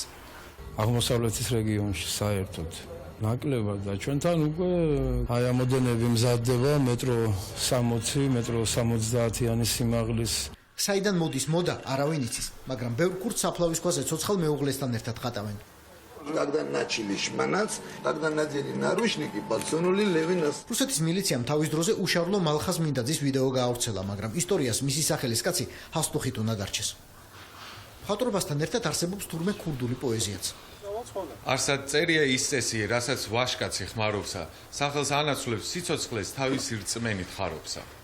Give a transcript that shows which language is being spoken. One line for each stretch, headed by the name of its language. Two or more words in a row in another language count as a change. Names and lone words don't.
Georgian: აღმოსავლეთის რეგიონში საერთოდ ნაკლებად და ჩვენთან უკვე აი ამოდენები მზადდება მეტრო 60, მეტრო 70-იანი სიმაღლის. საიდან მოდის მოდა, არავინ იცის, მაგრამ ბევრ ქურდს საფლავის ქვაზე ცოცხალ მეუღლესთან ერთად ხატავენ.
Russian: Когда начали шманать, когда надели наручники, подсунули Левинас.
Georgian: რუსეთის მილიციამ თავის დროზე უშარლო მალხას მინდაძის ვიდეო გაავრცელა, მაგრამ ისტორიას მისი სახელის კაცი ჰასტუხით უნდა დარჩეს. მხატვრობასთან ერთად არსებობს თურმე ქურდული პოეზიაც. არსად წერია ის წესი, რასაც ვაშკაცი ხმარობსა, სახელს ანაცვლებს სიცოცხლეს თავისი რწმენით ხარობსა.